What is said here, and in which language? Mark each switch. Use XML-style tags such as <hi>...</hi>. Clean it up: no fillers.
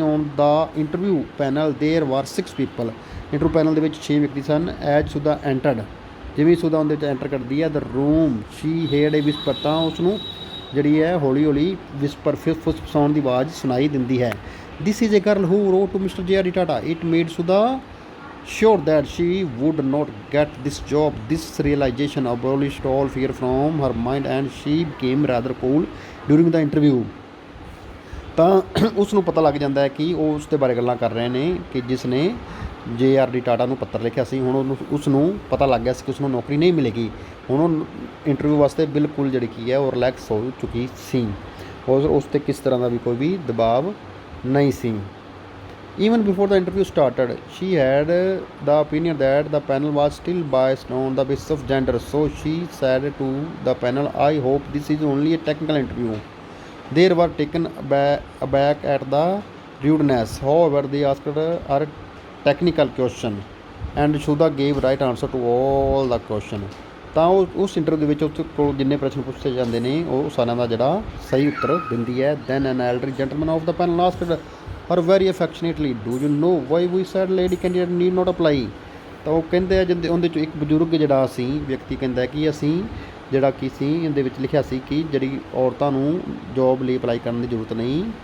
<en>on the</en> <pa>interview panel there war 6 people. Interview panel ਦੇ ਵਿੱਚ 6 ਵਿਅਕਤੀ ਸਨ।</pa> <en>as Sudha entered,</en> <pa>ਜਿਵੇਂ ਸੁਧਾ ਉਹਦੇ ਵਿੱਚ ਐਂਟਰ ਕਰਦੀ ਹੈ</pa> <en>The room she heard a whisper.</en> <pa>ਤਾਂ ਉਸ ਨੂੰ ਜਿਹੜੀ ਹੈ ਹੌਲੀ ਹੌਲੀ ਵਿਸਪਰ ਫੁਸਫਸਾਉਣ ਦੀ ਆਵਾਜ਼ ਸੁਣਾਈ ਦਿੰਦੀ ਹੈ।</pa> <en>This is a girl who wrote to mister JRD Tata. It made Sudha sure that she would not get this job. This realization abolished all fear from her mind and she became rather cool during the interview.</en> <pa>ਤਾਂ ਉਸ ਨੂੰ ਪਤਾ ਲੱਗ ਜਾਂਦਾ ਹੈ ਕਿ ਉਹ ਉਸ ਦੇ ਬਾਰੇ ਗੱਲਾਂ ਕਰ ਰਹੇ ਨੇ ਕਿ ਜਿਸ ਨੇ JRD ਟਾਟਾ ਨੂੰ ਪੱਤਰ ਲਿਖਿਆ ਸੀ। ਹੁਣ ਉਸ ਨੂੰ ਪਤਾ ਲੱਗ ਗਿਆ ਸੀ ਕਿ ਉਸ ਨੂੰ ਨੌਕਰੀ ਨਹੀਂ ਮਿਲੇਗੀ। ਹੁਣ ਉਹ ਇੰਟਰਵਿਊ ਵਾਸਤੇ ਬਿਲਕੁਲ ਜਿਹੜੀ ਕੀ ਹੈ ਉਹ ਰਿਲੈਕਸ ਹੋ ਚੁੱਕੀ ਸੀ ਔਰ ਉਸ 'ਤੇ ਕਿਸ ਤਰ੍ਹਾਂ ਦਾ ਵੀ ਕੋਈ ਵੀ ਦਬਾਅ ਨਹੀਂ ਸੀ।</pa> <en>Even before the interview started, she had the opinion that the panel was still biased on the basis of gender. So she said to the panel, I hope this is only a technical interview. They were taken aback at the rudeness. However, they asked her technical question and Sudha gave right answer to all the question.</en> <pa>ਤਾਂ ਉਸ interview ਦੇ ਵਿੱਚ ਉਸ ਕੋਲ ਜਿੰਨੇ ਪ੍ਰਸ਼ਨ ਪੁੱਛੇ ਜਾਂਦੇ ਨੇ ਉਹ ਸਾਰਿਆਂ ਦਾ ਜਿਹੜਾ ਸਹੀ ਉੱਤਰ ਦਿੰਦੀ ਹੈ।</pa> <en>Then an elderly gentleman of the panel asked her very affectionately, do you know why we said lady candidate need not apply.</en> <pa>ਤਾਂ ਉਹ ਕਹਿੰਦੇ ਆ ਜਿੰਦੇ ਉਹਦੇ 'ਚੋਂ ਇੱਕ ਬਜ਼ੁਰਗ ਜਿਹੜਾ ਸੀ ਵਿਅਕਤੀ ਕਹਿੰਦਾ ਕਿ ਅਸੀਂ ਜਿਹੜਾ ਕੀ ਸੀ ਇਹਦੇ ਵਿੱਚ ਲਿਖਿਆ ਸੀ ਕਿ ਜਿਹੜੀ ਔਰਤਾਂ ਨੂੰ ਜੋਬ ਲਈ ਅਪਲਾਈ ਕਰਨ ਦੀ ਜ਼ਰੂਰਤ ਨਹੀਂ।</pa>